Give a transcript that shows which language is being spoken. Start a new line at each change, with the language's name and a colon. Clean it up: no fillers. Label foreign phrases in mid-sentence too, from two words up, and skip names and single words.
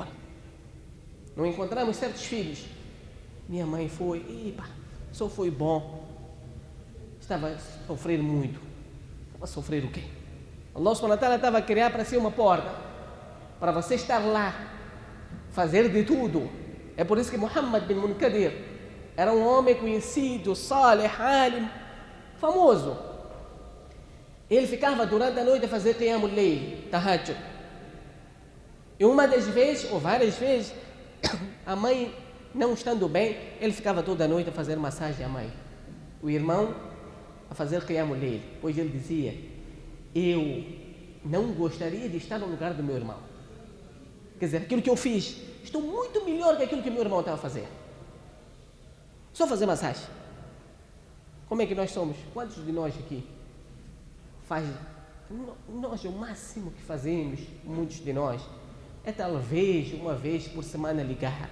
Portuguese: Não encontramos certos filhos. Minha mãe só foi bom. Estava a sofrer muito. Estava a sofrer o quê?
Arabic: الله سبحانه وتعالى
Portuguese: estava a criar para si uma porta, para você estar lá, fazer de tudo. É por isso que Muhammad bin Munkadir era um homem conhecido,
Arabic: صالح، عالم,
Portuguese: famoso. Ele ficava durante a noite a fazer
Arabic: قيام الليل، تهجد.
Portuguese: E uma das vezes, ou várias vezes, a mãe não estando bem, ele ficava toda a noite a fazer massagem à mãe. O irmão a fazer
Arabic: قيام الليل.
Portuguese: Pois ele dizia, eu não gostaria de estar no lugar do meu irmão. Quer dizer, aquilo que eu fiz, estou muito melhor que aquilo que meu irmão estava a fazer. Só fazer massagem. Como é que nós somos? Quantos de nós aqui nós, o máximo que fazemos, muitos de nós, é talvez uma vez por semana ligar.